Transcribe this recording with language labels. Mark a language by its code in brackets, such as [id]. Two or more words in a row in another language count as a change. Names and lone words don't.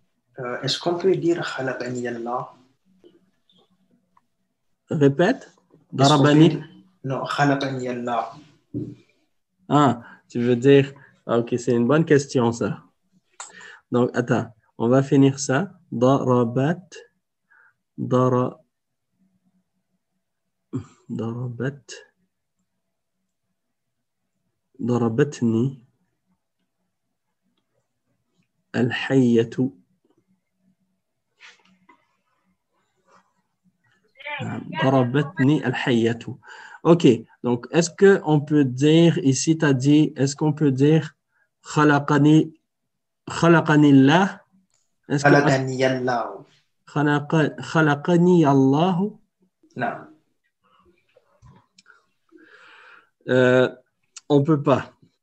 [fr] Est-ce qu'on peut dire [ar] خلقني الله? [fr] Répète. Est-ce qu'on peut Darabani. dire non, [ar] خلقني الله? [fr] Ah, tu veux dire. Ok, c'est une bonne question, ça. Donc, attends, on va finir ça. [ar] ضربت ضربت. [fr] Darabatni. Al-hayyatu. [ar] ضربتني الحية. [fr] Ok, donc est-ce qu'on peut dire, ici tu as dit, est-ce qu'on peut dire [ar] خلقني الله? [fr] Est-ce que [ar] خلقني الله. خلقني الله? [fr] Non. On peut pas.